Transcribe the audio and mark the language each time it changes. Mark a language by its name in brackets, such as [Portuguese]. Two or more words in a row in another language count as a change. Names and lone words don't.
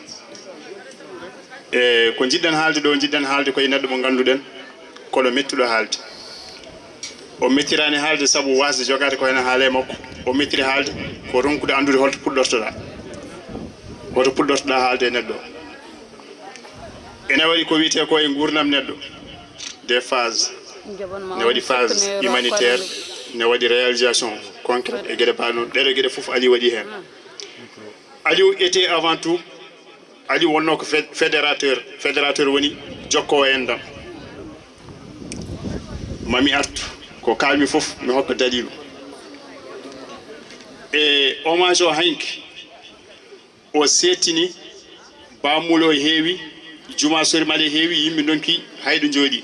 [Fula] e ko jiɗɗen haalde ɗo jiɗɗen haalde koye neɗɗo mo ganduɗen kono mettuɗo haalde. o mettirani haalde saabu wasde jogade ko hen haale makko. o mettiri haalde ko ronkude andude holto puɗɗortoɗa, woto puɗɗortoɗa haalde e neɗɗo. ene waɗi ko wiyete ko e gurdam neɗɗo [French] des phases. [Fula] ne waɗi [French] phase humanitaire, [Fula] ne waɗi [French] réalisation concrète [Fula] e gueɗe ba noon. ɗeɗo gueɗe foof Aliou waɗi hen. [French] Aliou était avant tout, [Fula] Aliou wonno ko fédérateur woni jokkowo endam. mami artu ko kalmi foof mi hokka dalilu. e hommage o hanki o settini bamulo heewi, juma sorimale heewi, yimɓe donki hayɗo jooɗi.